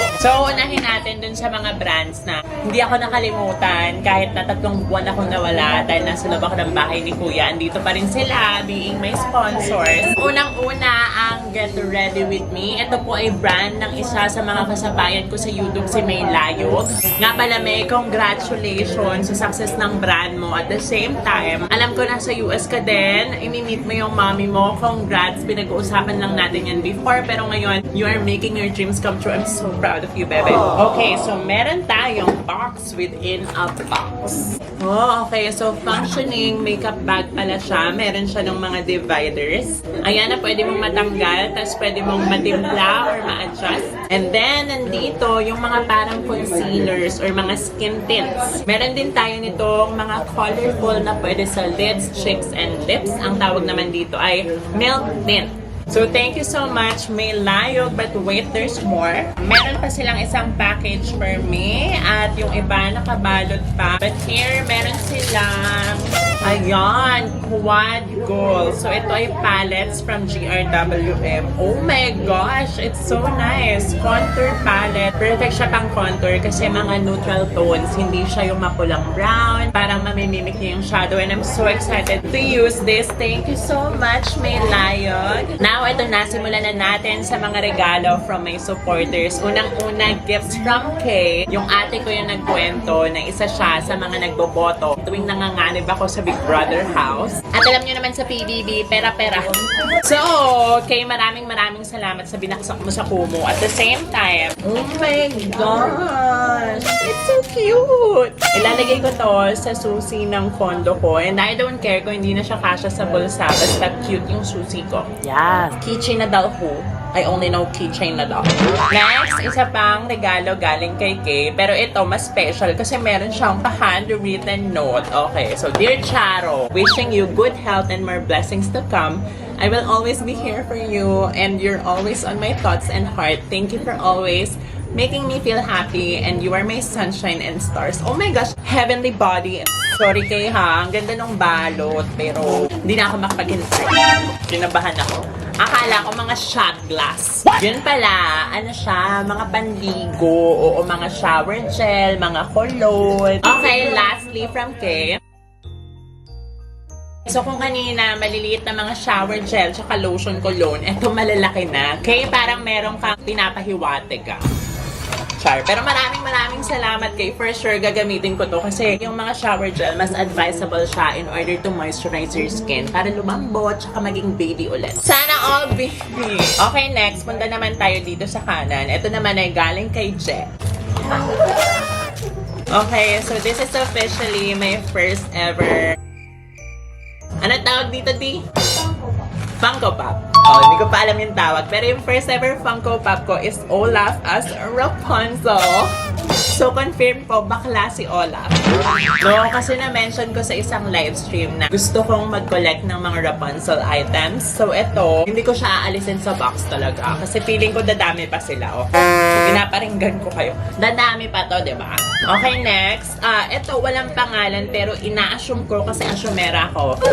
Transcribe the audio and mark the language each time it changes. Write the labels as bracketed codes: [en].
[tl] So, unahin natin dun sa mga brands na hindi ako nakalimutan kahit na 3 buwan akong nawala dahil nasa loob ako ng bahay ni Kuya. Andito pa rin sila, [en] being my sponsors. [tl] Unang-una ang Get Ready With Me. Ito po ay brand ng isa sa mga kasabayan ko sa YouTube, si May Layog. Nga pala, May, congratulations sa success ng brand mo. [en] At the same time, [tl] alam ko nasa US ka din, imi-meet mo yung mommy mo. Congrats! Pinag-uusapan lang natin yan before. [en] Pero ngayon, you are making your dreams come true. I'm so proud of you, bebe. Okay, so [tl] meron tayong [en] box within a box. Oh, okay. So, functioning makeup bag [tl] pala siya. Meron siya ng mga dividers. Ayan na, pwede mong matanggal. Tapos pwede mong matimpla or ma-adjust. And then, nandito yung mga parang concealers or mga skin tints. Meron din tayo nitong mga colorful na pwede sa lids, cheeks, and lips. Ang tawag naman dito ay milk tint. [en] So, thank you so much, May Layog. But wait, there's more. [tl] Meron pa silang isang [en] package for me. [tl] At yung iba nakabalot pa. [en] But here, [tl] meron silang, ayan, quad gold. [en] So, [tl] ito ay [en] palettes from GRWM. Oh my gosh, it's so nice. Contour palette. [tl] Perfect siya pang contour kasi mga neutral tones. Hindi siya yung mapulang brown. Parang mamimimik niya yung shadow. [en] And I'm so excited to use this. Thank you so much, [tl] May Layog. Now, ito na, simulan na natin sa mga regalo [en] from my supporters. [tl] Unang-una, gifts from Kay. Yung ate ko yung nagkwento na isa siya sa mga nagboboto tuwing nanganganib ako sa Big Brother house. At alam nyo naman sa PBB, pera-pera. So, Kay, maraming salamat sa binaksak mo sa kumo. [en] At the same time, oh my gosh! It's so cute! [tl] Ilalagay ko to sa susi ng condo ko. [en] And I don't care [tl] kung hindi na siya kasya sa bulsa. Basta cute yung susi ko. Yeah. Keychain na daw ho. [en] I only know [tl] keychain na daw. Next, isa pang regalo galing kay Kay. Pero ito, mas special kasi meron siyang pa-handwritten note. [en] Okay, so Dear Charo, wishing you good health and more blessings to come. I will always be here for you and you're always on my thoughts and heart. Thank you for always making me feel happy and you are my sunshine and stars. Oh my gosh, heavenly body. [tl] Sorry Kay ha, ang ganda ng balot pero hindi na ako makapag-hintay. Kinabahan ako. Akala ko mga shot glass. Yun pala, ano siya, mga panligo, o mga shower gel, mga cologne. Okay, lastly from Kay. So kung kanina, maliliit na mga shower gel tsaka lotion cologne, eto malalaki na. Kay parang meron kang pinapahiwatig ka. Char. Pero maraming salamat Kay. For sure, gagamitin ko to kasi yung mga shower gel, mas advisable siya [en] in order to moisturize your skin [tl] para lumambot tsaka maging baby ulit. Sana all baby! Okay, next. Punta naman tayo dito sa kanan. Ito naman ay galing kay Je. [en] Okay, so this is officially my first ever... [tl] Ano tawag dito, Di? Funko Pop. Oh, hindi ko pa alam yung tawag. Pero yung first ever Funko Pop ko is Olaf as Rapunzel. So, confirm po, bakla si Olaf. No, kasi na-mention ko sa isang live stream na gusto kong mag-collect ng mga Rapunzel items. So, ito, hindi ko siya aalisin sa box talaga. Kasi feeling ko dadami pa sila. Oh. Pinaparinggan ko kayo. Dadami pa to, di ba? Okay, next. Ito, walang pangalan pero ina-assume ko kasi asumera ko.